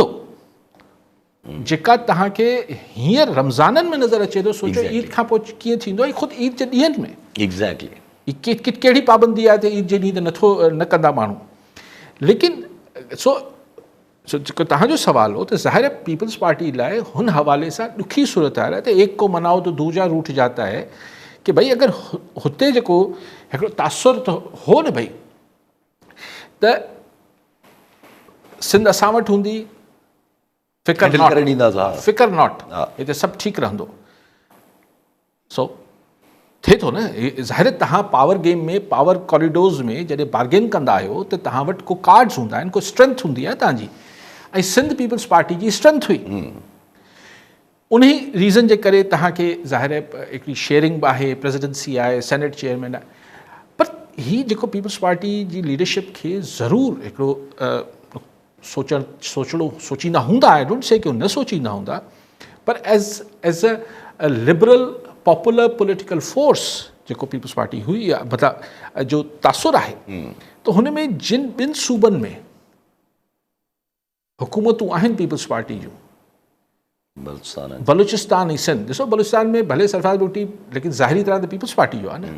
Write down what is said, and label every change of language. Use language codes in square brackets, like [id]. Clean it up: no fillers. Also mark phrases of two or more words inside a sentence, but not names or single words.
[sd] जेका तव्हांखे हींअर रमज़ाननि में नज़र अचे थो, सोचो ईद खां पोइ कीअं थींदो ऐं ख़ुदि ईद जे ॾींहंनि में एग्ज़ैक्टली कहिड़ी पाबंदी आहे त ईद जे ॾींहुं त नथो न कंदा माण्हू। लेकिन सो जेको तव्हांजो सवाल हो त ज़ाहिर है पीपल्स पार्टी लाइ हुन हवाले सां ॾुखी सूरत हाल आहे त [ur] ایک کو مناؤ تو دوجا روٹھ جاتا ہے [sd] कि भई अगरि हुते जेको हिकिड़ो तासुर त हो न भई त सिंध असां वटि हूंदी, फिकर नॉट, हिते सभु ठीकु रहंदो। सो थिए थो न, ज़ाहिर तव्हां [en] power game [sd] में, [en] power corridors [sd] में जॾहिं बार्गेन कंदा आहियो त तव्हां वटि को कार्ड्स हूंदा आहिनि, को स्ट्रेंथ हूंदी आहे तव्हांजी। ऐं सिंध पीपल्स पार्टी जी स्ट्रेंथ हुई। उन रीज़न जे करे तव्हांखे ज़ाहिर हिकिड़ी शेयरिंग बि आहे, प्रेसिडेंसी आहे, [en] Senate chairman [sd] आहे। पर ही जेको पीपल्स पार्टी जी लीडरशिप खे ज़रूरु हिकिड़ो सोचींदा हूंदा, [en] I don't say [sd] कि न सोचींदा हूंदा, पर [en] as a liberal popular political force [sd] जेको पीपल्स पार्टी हुई, मतिलबु जो तासुर आहे, त हुन में जिन ॿिनि सूबनि में हुकूमतूं आहिनि पीपल्स पार्टी जूं, बलूचिस्तान ऐं सिंध, ॾिसो बलूचिस्तान में भले सरफराज़ भुट्टी, लेकिन ज़ाहिरी तरह त पीपल्स पार्टी जो आहे न।